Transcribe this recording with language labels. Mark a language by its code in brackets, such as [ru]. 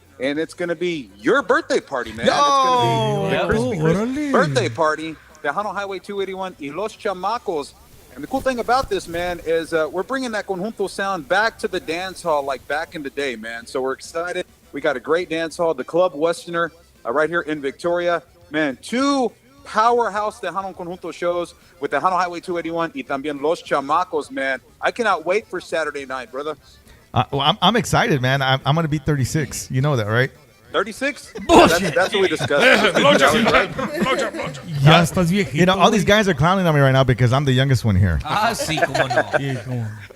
[en] And it's going to be your birthday party, man. It's going to be the Crispy Chris [es] órale. [en] birthday party, Tejano Highway 281 y Los Chamacos. And the cool thing about this, man, is we're bringing that conjunto sound back to the dance hall like back in the day, man. So we're excited. We got a great dance hall, the Club Westerner, right here in Victoria. Man, two powerhouse Tejano Conjunto shows with Tejano Highway 281 [es] y también [en] Los Chamacos, man. I cannot wait for Saturday night, brother. Well, I'm excited, man. I'm going to be 36. You know that, right? 36? That's what we discussed. [es] Ya estás viejito. [en] You know, all these guys are clowning on me right now because I'm the youngest one here. [es] Sí, como no. [en] Yeah, come on.